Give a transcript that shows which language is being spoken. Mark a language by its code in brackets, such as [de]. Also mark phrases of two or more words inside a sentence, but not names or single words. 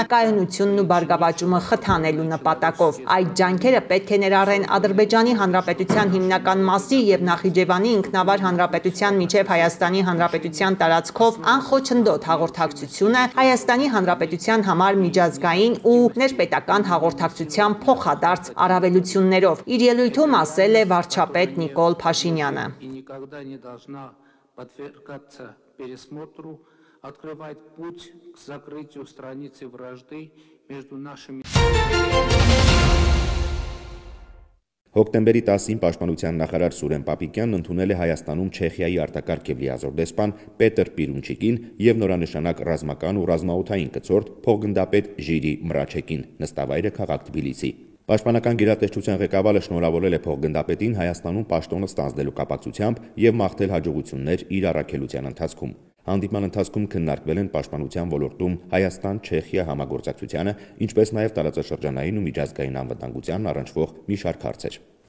[hy] կայունությունն ու բարգավաճումը խթանելու նպատակով։ Այդ ջանքերը պետք է ներառեն Ադրբեջանի Հանրապետության հիմնական մասի եւ Նախիջևանի ինքնավար հանրապետության միջև Հայաստանի Հանրապետության տարածքով անխոչնդոտ հաղորդակցությունը, Հայաստանի Հանրապետության համար միջազգային ու ներպետական հաղորդակցության փոխադարձ առավելություններով։ Իր ելույթում ասել է վարչապետ Նիկոլ Փաշինյանը։ [ru] Открывает путь к закрытию страницы вражды между нашими. [hy] Հոկտեմբերի 10-ին Պաշտպանության նախարար Սուրեն Պապիկյանն ընդունել է Հայաստանում Չեխիայի արտակարգ եւ լիազոր դեսպան Պետր Պիրունչիկին եւ նորանշանակ ռազմական ու ռազմաօդային կցորդ փոխգնդապետ Ժիրի Մրաչեկին, նստավայրը քաղաք Թբիլիսի։ Պաշտպանական գերատեսչության ղեկավարը շնորհավորել է փոխգնդապետին Հայաստանում պաշտոնը ստանձնելու կապակցությամբ եւ մաղթել հաջողություններ իր առաքելության ընթացքում։ Հանդիպման ընթացքում քննարկվել են պաշտպանության ոլորտում Հայաստան-Չեխիա համագործակցությանը, ինչպես նաև տարածաշրջանային ու միջազգային անվտանգությանն առնչվող մի շարք հարցեր։